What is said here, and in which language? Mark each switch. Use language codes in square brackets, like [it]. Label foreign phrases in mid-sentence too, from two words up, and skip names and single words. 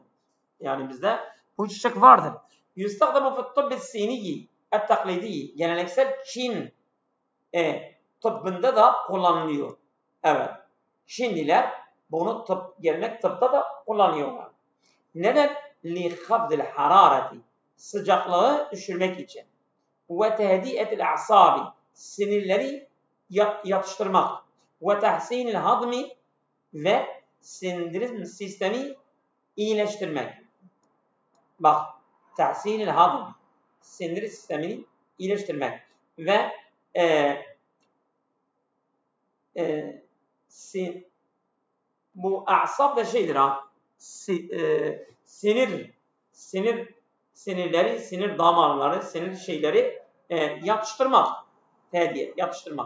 [tr] Yani bizde bu çiçek vardır. [ar] يستخدم في الطب الصيني التقليدي. [tr] Geleneksel Çin tıbbında da kullanılıyor. Evet. Çinliler bunu gelenek tıpta da kullanıyorlar. Neden? [ar] لِخَفْضِ الْحَرَارَةِ [tr] Sıcaklığı düşürmek için. [ar] وَتَهْدِئَةِ الْاَعْصَابِ [tr] Sinirleri yatıştırmak. [ar] وَتَحْسِينِ الْهَضْمِ [tr] Ve sindirim sistemi iyileştirmek. Bak, tahsin-i hadm, sindirim sistemini iyileştirmek ve bu asap da şeydir ha, sinirleri, sinir damarları, sinir şeyleri yatıştırmak, yatıştırmak.